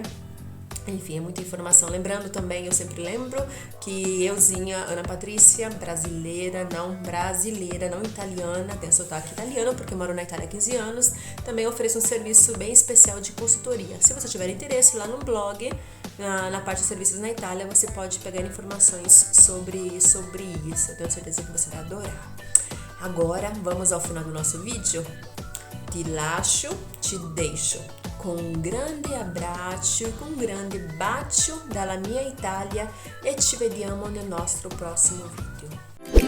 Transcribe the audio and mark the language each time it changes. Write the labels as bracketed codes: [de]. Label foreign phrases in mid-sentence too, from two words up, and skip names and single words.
[pt] Enfim, é muita informação. Lembrando também, eu sempre lembro que euzinha, Ana Patrícia, brasileira, não italiana, tem sotaque italiano, porque eu moro na Itália há 15 anos, também ofereço um serviço bem especial de consultoria. Se você tiver interesse, lá no blog, na parte de serviços na Itália, você pode pegar informações sobre isso. Eu tenho certeza que você vai adorar. Agora, vamos ao final do nosso vídeo? [it] Ti lascio, [pt] te deixo com [it] un grande abbraccio, con un grande bacio dalla mia Italia e ci vediamo nel nostro prossimo video.